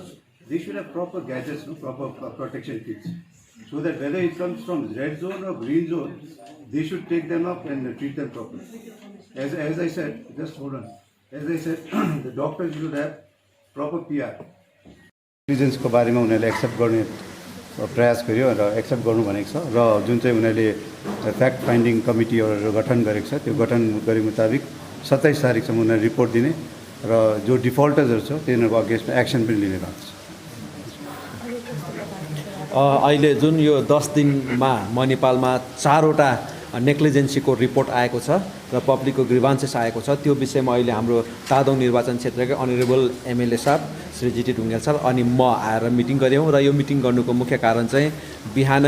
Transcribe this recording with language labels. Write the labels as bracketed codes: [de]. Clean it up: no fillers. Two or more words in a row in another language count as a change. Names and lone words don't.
[en] They should have proper gadgets, proper protection kits, so that whether it comes from red zone or green zone, they should take them up and treat them properly. As I said, just hold on. As I said, the doctors should have proper PR. [hi] Reasons को बारे में उन्हें एक्सेप्ट करने प्रयास [ne] गरियो र एक्सेप्ट गर्नु भनेको छ र जुन चाहिँ उनीहरूले [en] fact finding [ne] कमिटीहरू गठन गरेको छ त्यो गठन गरे मुताबिक 27 तारिकसम्म उनीहरूले रिपोर्ट दिने र जो डिफल्टर्सहरू छ तिनीहरूको अगेन्स्टमा एक्सन पनि लिने भएको छ। अहिले जुन यो 10 दिनमा मणिपालमा 4वटा नेग्लिजेन्सीको रिपोर्ट आएको छ र पब्लिकको ग्रिभान्सेस आएको छ, त्यो विषयमा अहिले हाम्रो तादोङ निर्वाचन क्षेत्रकै [en] honourable MLA [ne] साहब श्री जीटी ढुङ्गेल सर अनि म आएर मिटिङ गऱ्यौँ र यो मिटिङ गर्नुको मुख्य कारण चाहिँ बिहानै